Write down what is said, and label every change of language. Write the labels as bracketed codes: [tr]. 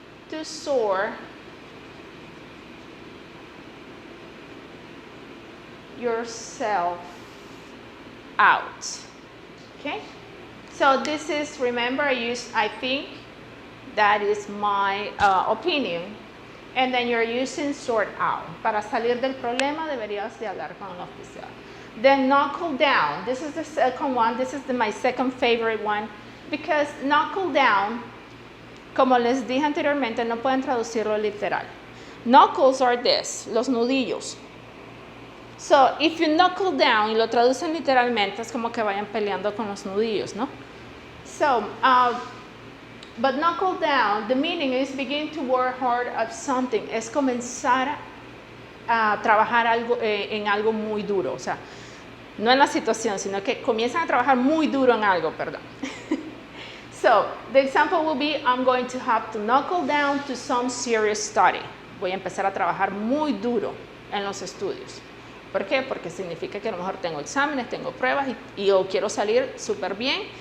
[en] To sort yourself out. Okay? So this is, remember I used I think, that is my opinion. And then you're using sort out. [es] Para salir del problema deberías de hablar con el oficial. [en] Then knuckle down. This is the second one. This is my second favorite one. [es] Because knuckle down, como les dije anteriormente, no pueden traducirlo literal. [en] Knuckles are this, [es] los nudillos. [en] So, if you knuckle down [es] y lo traducen literalmente, es como que vayan peleando con los nudillos, ¿no? [en] So, but knuckle down, the meaning is begin to work hard at something. [es] Es comenzar a trabajar en algo muy duro. O sea, no en la situación, sino que comienzan a trabajar muy duro en algo, perdón. [en] So, the example will be, I'm going to have to knuckle down to some serious study. [es] Voy a empezar a trabajar muy duro en los estudios. ¿Por qué? Porque significa que a lo mejor tengo exámenes, tengo pruebas y yo quiero salir súper bien.